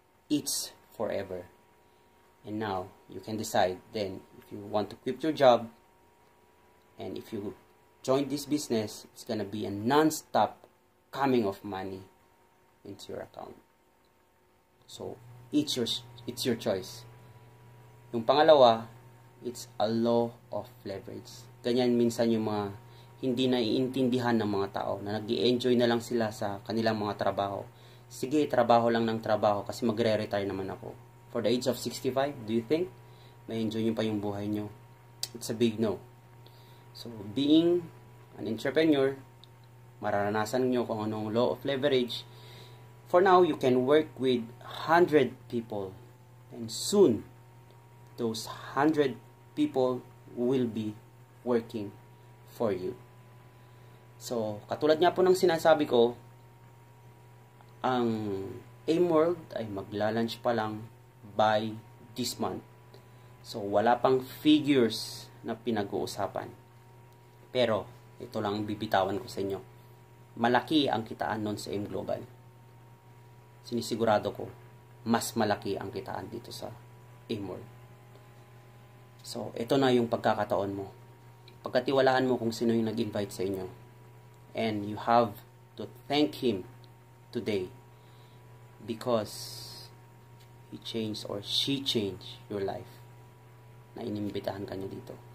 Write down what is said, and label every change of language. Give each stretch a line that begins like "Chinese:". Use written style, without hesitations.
English: It's forever. And now, you can decide then if you want to quit your job, and if you join this business, it's gonna be a non-stop coming of money into your account. So, it's your choice.
Filipino: Yung pangalawa,
English: it's a law of leverage.
Filipino: Ganyan minsan yung mga hindi naiintindihan ng mga tao na nag-i-enjoy na lang sila sa kanilang mga trabaho. Sige, trabaho lang ng trabaho kasi magre-retire naman ako.
English: For the age of 65, do you think
Filipino: may enjoy nyo pa yung buhay nyo?
English: It's a big no. So, being an entrepreneur,
Filipino: mararanasan nyo kung anong
English: law of leverage. For now, you can work with 100 people. And soon, those 100 people will be working for you.
Filipino: So, katulad nga po ng sinasabi ko, ang Aimworld ay magla-launch pa lang
English: by this month.
Filipino: So, wala pang figures na pinag-uusapan. Pero, ito lang bibitawan ko sa inyo. Malaki ang kitaan nun sa Aim Global. Sinisigurado ko, mas malaki ang kitaan dito sa Aimworld. So, ito na yung pagkakataon mo. Pagkatiwalaan mo kung sino yung nag-invite sa inyo.
English: And you have to thank him today because he changed or she changed your life
Filipino: na inimbitahan ka niya dito.